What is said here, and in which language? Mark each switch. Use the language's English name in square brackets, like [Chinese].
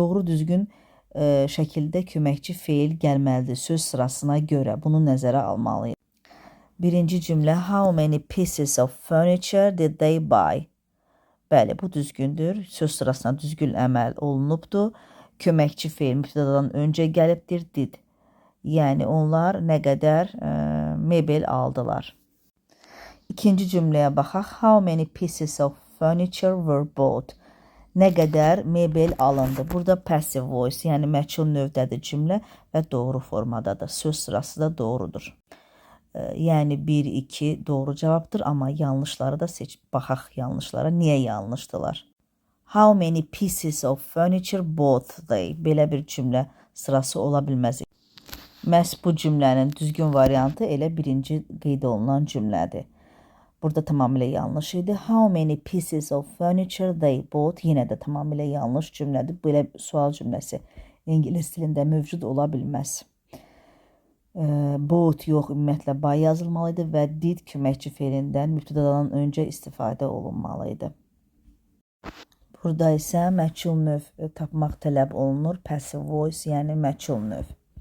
[Azerbaijani] Doğru düzgün şəkildə köməkçi feil gəlməlidir söz sırasına görə. Bunu nəzərə almalıyıq. Birinci cümlə [English] how many pieces of furniture did they buy? [Azerbaijani] Bəli, bu düzgündür. Söz sırasına düzgün əməl olunubdur. Köməkçi feil mübtədadan öncə gəlibdir, did. Yəni onlar nə qədər mebel aldılar. İkinci cümləyə baxaq. [English] How many pieces of furniture were bought? [Azerbaijani] Nə qədər mebel alındı? Burada passive voice, yəni məchul növdədir cümlə və doğru formadadır. Söz sırası da doğrudur. Yəni 1-2 doğru cavabdır, amma yanlışları da seç. Baxaq yanlışlara. Niyə yanlışdılar? [English] How many pieces of furniture bought they? [Azerbaijani] Belə bir cümlə sırası ola bilməz. Məhz bu cümlənin düzgün variantı elə birinci qeyd olunan cümlədir. Burada tamamilə yanlış idi. [English] How many pieces of furniture they bought? [Azerbaijani] Yenə də tamamilə yanlış cümlədir. Belə sual cümləsi ingilis dilində mövcud ola bilməz. Bought yox, ümumiyyətlə buy yazılmalıydı və did köməkçi feilindən mübtədadan öncə istifadə olunmalıydı. Burada isə məchul növ tapmaq tələb olunur. Passive voice, yəni məchul növ.